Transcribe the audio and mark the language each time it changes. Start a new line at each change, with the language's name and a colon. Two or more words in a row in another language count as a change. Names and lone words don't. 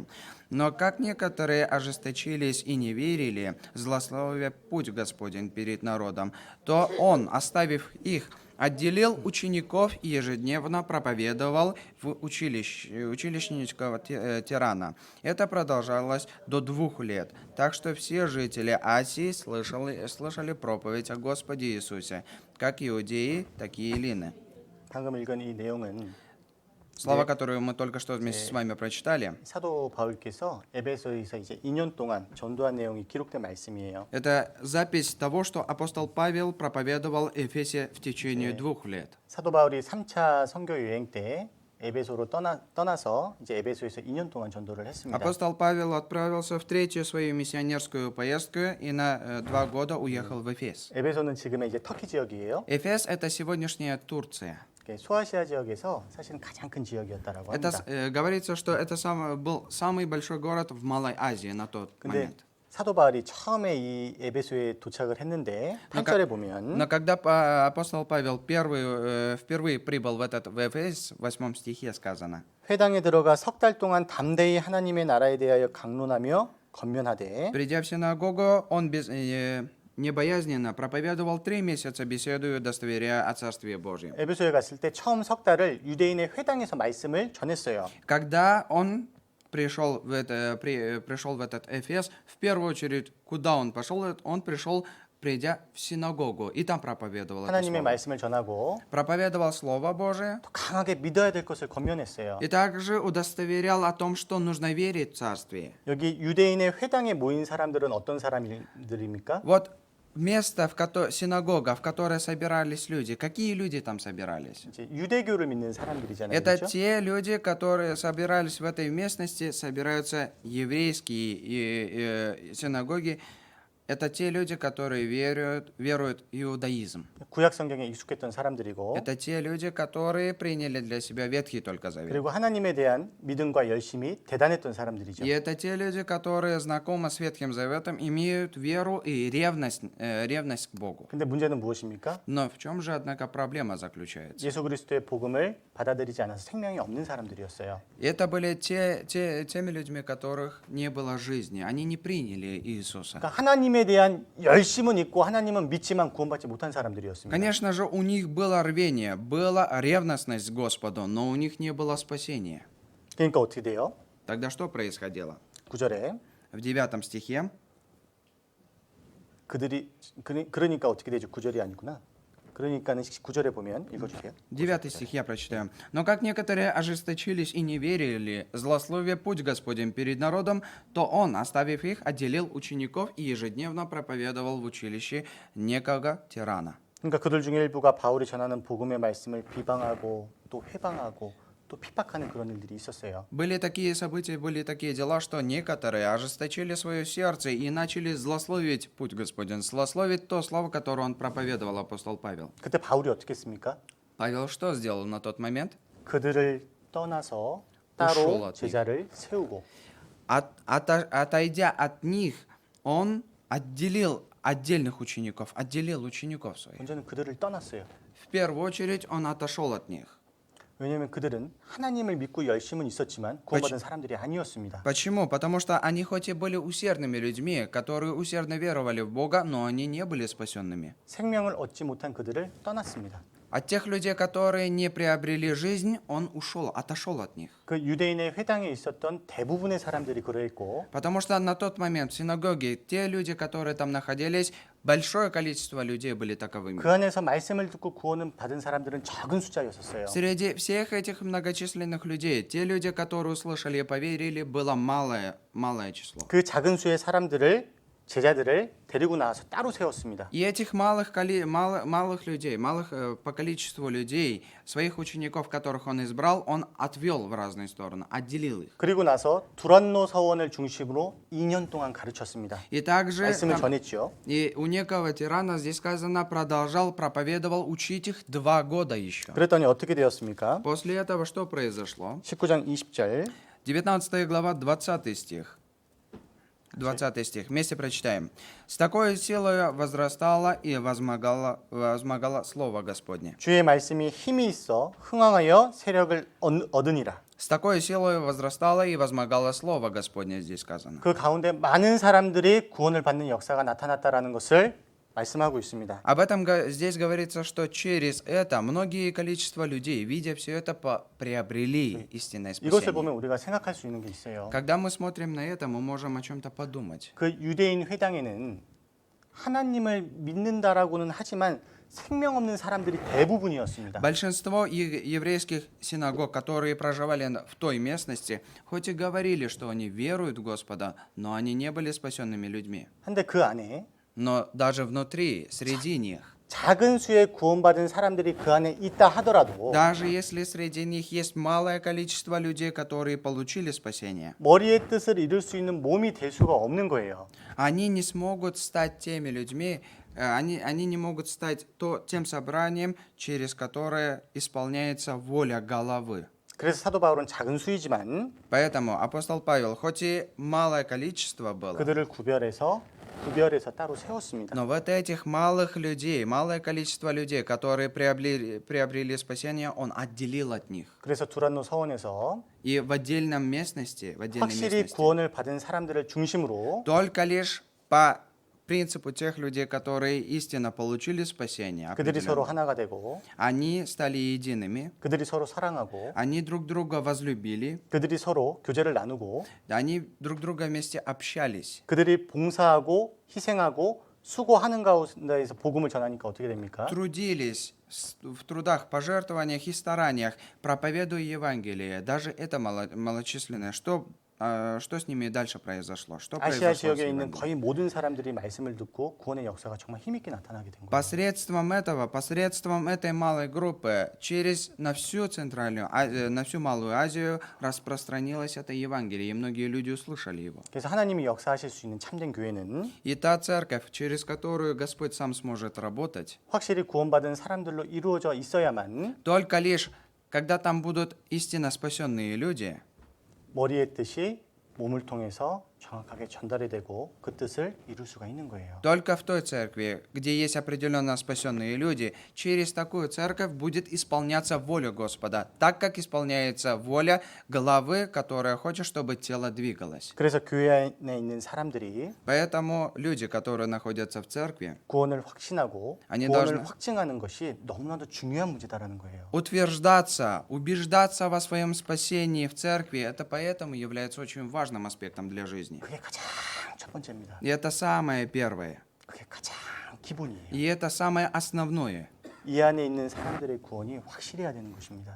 Russian: Но как некоторые ожесточились и не верили, злословя путь Господень перед народом, то он, оставив их, отделил учеников и ежедневно проповедовал в училищнического тирана. Это продолжалось до 2 лет, так что все жители Асии слышали проповедь о Господе Иисусе, как иудеи, так и эллины».
Korean: 방금 읽은 이 내용은
Russian: Слова, которые мы только что вместе с вами прочитали,
Korean: 사도 바울께서 에베소에서 이제 2년 동안 전도한 내용이 기록된 말씀이에요.
Russian: это запись того, что апостол Павел проповедовал Эфесе в течение 2 лет.
Korean: 사도 바울이 3차 선교 여행 때 에베소로 떠나서 이제 에베소에서 2년 동안 전도를 했습니다.
Russian: Апостол Павел отправился в третью свою миссионерскую поездку и на 2 года уехал в Эфес.
Korean: 에베소는 지금의 이제 터키 지역이에요.
Russian: Эфес — это сегодняшняя Турция.
Korean: 소아시아 지역에서 사실은 가장 큰 지역이었다라고
Russian: Это
Korean: 합니다.
Russian: говорится, что это был самый большой город в Малой Азии на тот
Korean: 근데
Russian: момент.
Korean: 사도 바울이 처음에 이 에베소에 도착을 했는데 8절에 보면
Russian: Но когда апостол Павел впервые прибыл в Эфес, в 8 стихе сказано:
Korean: 회당에 들어가 석 달 동안 담대히 하나님의 나라에 대하여 강론하며 건면하되
Russian: Придя в синагогу, он небоязненно проповедовал 3 месяца, беседуя, удостоверяя о Царстве Божьем.
Korean: 에베소에 갔을 때 처음 석 달을 유대인의 회당에서 말씀을 전했어요.
Russian: Когда он пришел в этот Эфес, в первую очередь, куда он пошел? Он пришел, придя в синагогу, и там проповедовал это
Korean: 하나님의
Russian: слово.
Korean: 말씀을 전하고
Russian: Проповедовал Слово Божие,
Korean: 또 강하게 믿어야 될 것을 권면했어요.
Russian: и также удостоверял о том, что нужно верить в Царствие. 여기 유대인의 회당에 모인 사람들은 어떤 사람들입니까? Вот место, синагога, в которой собирались люди. Какие люди там собирались?
Korean: 이제 유대교를 믿는 사람들이잖아요.
Russian: Это
Korean: 그렇죠?
Russian: те люди, которые собирались в этой местности, собираются еврейские синагоги. Это те люди, которые веруют в иудаизм.
Korean: 구약 성경에 익숙했던 사람들이고
Russian: Это те люди, которые приняли для себя Ветхий только Завет.
Korean: 그리고 하나님에 대한 믿음과 열심이 대단했던 사람들이죠.
Russian: И это те люди, которые знакомы с Ветхим Заветом, имеют веру и ревность к Богу.
Korean: 근데 문제는 무엇입니까?
Russian: Но в чем же, однако, проблема заключается?
Korean: 예수 그리스도의 복음을 받아들이지 않아서 생명이 없는 사람들이었어요.
Russian: И это были теми людьми, которых не было жизни. Они не приняли Иисуса.
Korean: 그러니까 하나님에 대한 열심은 있고 하나님은 믿지만 구원받지 못한 사람들이었습니다.
Russian: Конечно же, у них было рвение, была ревностность к Господу, но у них не было спасения.
Korean: 그러니까 어떻게 돼요?
Russian: Тогда что происходило?
Korean: 9절에
Russian: В 9 стихе
Korean: 그러니까 어떻게 되죠? 9절이 아니구나. 그러니까는 9절에 보면 읽어주세요.
Russian: 9 стих я прочитаю. «Но как некоторые ожесточились и не верили, злословия путь Господень перед народом, то Он, оставив их, отделил учеников и ежедневно проповедовал в училище некого тирана».
Korean: 그러니까 그들 중에 일부가 바울이 전하는 복음의 말씀을 비방하고 또 회방하고 또 핍박하는 그런 일들이 있었어요.
Russian: Были такие события, были такие дела, что некоторые ожесточили свое сердце и начали злословить путь Господень, злословить то слово, которое он проповедовал, апостол Павел.
Korean: 그때 바울이 어떻게 했습니까?
Russian: Павел что сделал на тот момент?
Korean: 그들을 떠나서
Russian: ушел
Korean: 따로
Russian: от них.
Korean: 제자를 세우고
Russian: Отойдя от них, он отделил отдельных учеников, отделил учеников своих.
Korean: 먼저는 그들을 떠났어요.
Russian: В первую очередь он отошел от них.
Korean: 왜냐하면 그들은 하나님을 믿고 열심은 있었지만 구원받은 사람들이 아니었습니다.
Russian: Почему? Потому что они хоть и были усердными людьми, которые усердно веровали в Бога, но они не были спасенными.
Korean: 생명을 얻지 못한 그들을 떠났습니다.
Russian: От тех людей, которые не приобрели жизнь, он ушел, отошел от них.
Korean: 그 유대인의 회당에 있었던 대부분의 사람들이 그러했고
Russian: Потому что на тот момент в синагоге те люди, которые там находились, большое количество людей были таковыми.
Korean: 그 안에서 말씀을 듣고 구원을 받은 사람들은 적은 숫자였었어요.
Russian: Среди всех этих многочисленных людей, те люди, которые услышали и поверили, было малое число.
Korean: 그 작은 수의 사람들을 제자들을 데리고 나와서 따로 세웠습니다.
Russian: И этих малых людей, по количеству людей, своих учеников, которых он избрал, он отвел в разные стороны, отделил их.
Korean: 그리고 나서 두란노 서원을 중심으로 2년 동안 가르쳤습니다.
Russian: И также
Korean: 말씀을 전했죠.
Russian: и у некого тирана, здесь сказано, продолжал, проповедовал, учить их 2 года еще.
Korean: 그랬더니 어떻게 되었습니까?
Russian: После этого что произошло?
Korean: 19장 20절
Russian: 19 глава, 20 стих. 20 стих. Вместе прочитаем. «С такой силой возрастало и возмогало Слово Господне».
Korean: 주의 말씀이 힘이 있어 흥왕하여 세력을 얻으니라.
Russian: С такой силой возрастало и возмогало Слово Господне, здесь сказано.
Korean: 그 가운데 많은 사람들이 구원을 받는 역사가 나타났다라는 것을 말씀하고 있습니다.
Russian: Об этом здесь говорится, что через это многие количество людей, видя все это, приобрели истинное
Korean: 이것을
Russian: спасение.
Korean: 보면 우리가 생각할 수 있는 게 있어요.
Russian: Когда мы смотрим на это, мы можем о чем-то подумать.
Korean: 그 유대인 회당에는 하나님을 믿는다라고는 하지만 생명 없는 사람들이 대부분이었습니다.
Russian: Большинство еврейских синагог, которые проживали в той местности, хоть и говорили, что они веруют в Господа, но они не были спасенными людьми.
Korean: 근데 그 안에
Russian: Но даже внутри, среди них,
Korean: 작은 수의 구원받은 사람들이 그 안에 있다 하더라도
Russian: Даже если среди них есть малое количество людей, которые получили спасение,
Korean: 머리의 뜻을 이룰 수 있는 몸이 될 수가 없는 거예요.
Russian: они не смогут стать теми людьми, они не могут стать тем собранием, через которое исполняется воля головы.
Korean: 그래서 사도 바울은 작은 수이지만
Russian: Поэтому апостол Павел, хоть и малое количество было,
Korean: 그들을 구별해서 따로 세웠습니다.
Russian: но вот этих малых людей, малое количество людей, которые приобрели спасение, он отделил от них.
Korean: 그래서 두란노 서원에서
Russian: И в отдельной местности,
Korean: 확실히 구원을 받은 사람들을 중심으로
Russian: только лишь по принципу тех людей, которые истинно получили спасение,
Korean: 그들이 서로
Russian: определенно,
Korean: 하나가 되고
Russian: они стали едиными,
Korean: 그들이 서로 사랑하고
Russian: они друг друга возлюбили,
Korean: 그들이 서로 교제를 나누고
Russian: они друг друга вместе общались.
Korean: 그들이 봉사하고 희생하고 수고하는 가운데에서 복음을 전하니까 어떻게 됩니까?
Russian: Трудились в трудах, пожертвованиях и стараниях, проповедуя Евангелие. Даже это малочисленное. Что с ними дальше произошло? Что
Korean: 아시아
Russian: произошло с
Korean: 지역에 있는
Russian: Евангелием?
Korean: 거의 모든 사람들이 말씀을 듣고 구원의 역사가 정말 힘있게 나타나게 된 거예요.
Russian: Посредством этой малой группы, на всю на всю Малую Азию распространилось это Евангелие, и многие люди услышали его.
Korean: 그래서 하나님이 역사하실 수 있는 참된 교회는
Russian: И та церковь, через которую Господь сам сможет работать,
Korean: 확실히 구원받은 사람들로 이루어져 있어야만
Russian: только лишь, когда там будут истинно спасенные люди,
Korean: 머리의 뜻이 몸을 통해서 정확하게 전달이 되고 그 뜻을 이룰 수가 있는 거예요.
Russian: только в той церкви, где есть определенно спасенные люди, через такую церковь будет исполняться воля Господа, так как исполняется воля главы, которая хочет, чтобы тело двигалось.
Korean: 그래서 교회 안에 있는 사람들이
Russian: Поэтому люди, которые находятся в церкви,
Korean: 구원을 확신하고 아니, 구원을
Russian: должны-
Korean: 확증하는 것이 너무나도 중요한 문제다라는 거예요.
Russian: убеждаться во своем спасении в церкви, это поэтому является очень важным аспектом для жизни.
Korean: 그게 가장 첫 번째입니다.
Russian: И это самое первое.
Korean: 그게 가장 기본이에요.
Russian: И это самое основное.
Korean: 이 안에 있는 사람들의 구원이 확실해야 되는 것입니다.